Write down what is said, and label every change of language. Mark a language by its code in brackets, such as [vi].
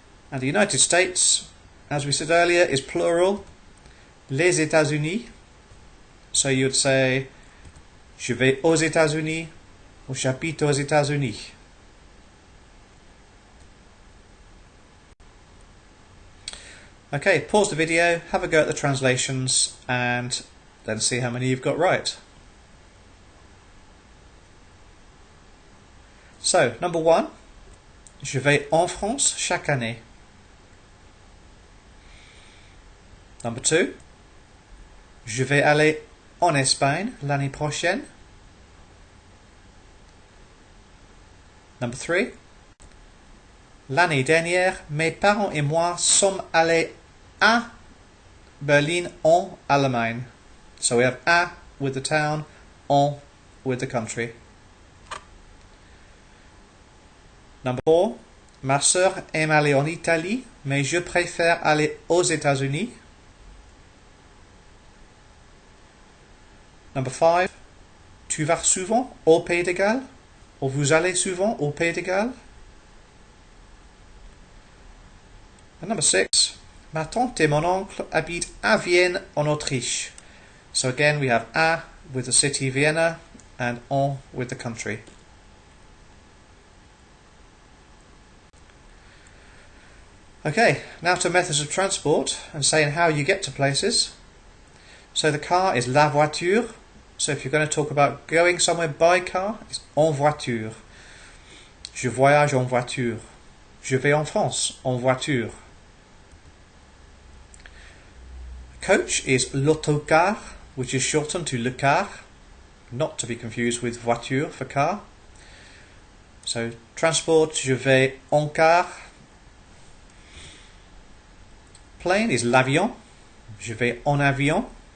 [en] And the United States, as we said earlier, is plural, les États-Unis. So you'd say, [fr] je vais aux États-Unis [en] or [fr] j'habite aux États-Unis. [en] Okay, pause the video, have a go at the translations and then see how many you've got right. So, number one, [fr] je vais en France chaque année. [en] Number 2, [fr] Je vais aller en Espagne l'année prochaine. [en] Number 3. [fr] L'année dernière, mes parents et moi sommes allés à Berlin en Allemagne. [en] So we have à with the town, en with the country. Number 4. [fr] Ma sœur aime aller en Italie, mais je préfère aller aux États-Unis. [en] Number 5. [fr] Tu vas souvent au Pays de Galles? Ou vous allez souvent au Pays de Galles? [en] And number 6. [fr] Ma tante et mon oncle habitent à Vienne en Autriche. [en] So again we have à with the city Vienna and en with the country. Okay, now to methods of transport and saying how you get to places. So the car is la voiture. So if you're going to talk about going somewhere by car, it's [fr] en voiture. Je voyage en voiture. Je vais en France en voiture. [en] Coach is l'autocar, which is shortened to le car, not to be confused with voiture for car. So transport, [fr] je vais en car. [en] Plane is l'avion. [fr] Je vais en avion.